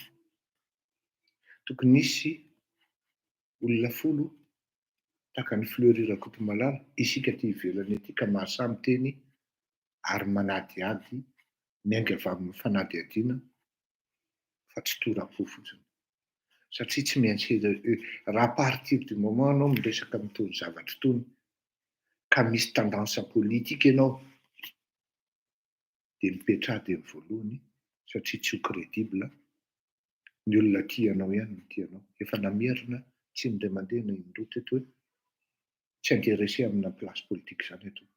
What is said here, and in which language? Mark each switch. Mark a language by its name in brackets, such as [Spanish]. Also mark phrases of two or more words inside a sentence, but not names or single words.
[Malagasy] Tokony hisy olona 10 tahaka ny Fleury Rakotomalala isika aty ivelany aty ka mahasamy teny ary manadiady miainga avy amin'ny fanadihadiana fa tsy tora-po fotsiny. Satria tsy maintsy raha [French] à partir du moment [Malagasy] anao miresaka amin'itony zavatra itony ka misy tendance politika ianao dia mipetrahady amin'ny voalohany satria tsy ho crédible ny olona tianao ihany no tianao. Efa namerina tsy indray mandeha na indroa teto hoe tsy intéressé amina [French] place politique [Malagasy] izany ataoko.